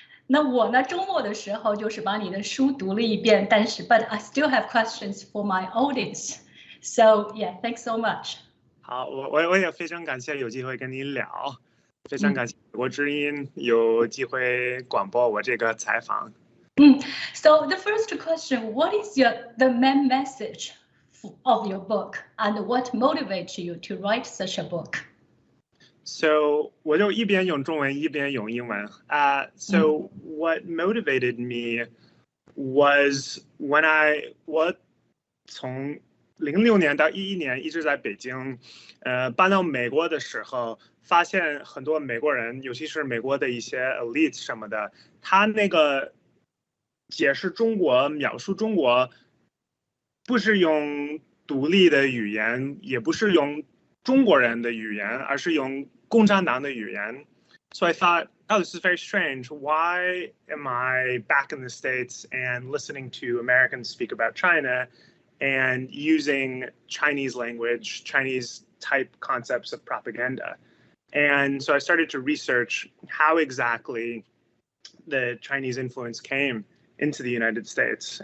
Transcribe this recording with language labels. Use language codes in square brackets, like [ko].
[zh] 那我呢，周末的时候就是把你的书读了一遍，但是 [en] But I still have questions for my audience. So yeah, thanks so much. [zh] 好，我也非常感谢有机会跟你聊，非常感谢美国之音有机会广播我这个采访。 [en] So the first question, what is the main message of your book, and what motivates you to write such a book? [zh] So 我就一边用中文一边用英文。 [en] So what motivated me was when [zh] 我从06年到11年一直在北京，搬到美国的时候，发现很多美国人，尤其是美国的一些 elite 什么的，他那个解释中国、描述中国，不是用独立的语言，也不是用中国人的语言，而是用共产党的语言。 [en] So I thought, oh, this is very strange. Why am I back in the States and listening to Americans speak about China and using Chinese language, Chinese type concepts of propaganda? And so I started to research how exactly the Chinese influence came into the United States.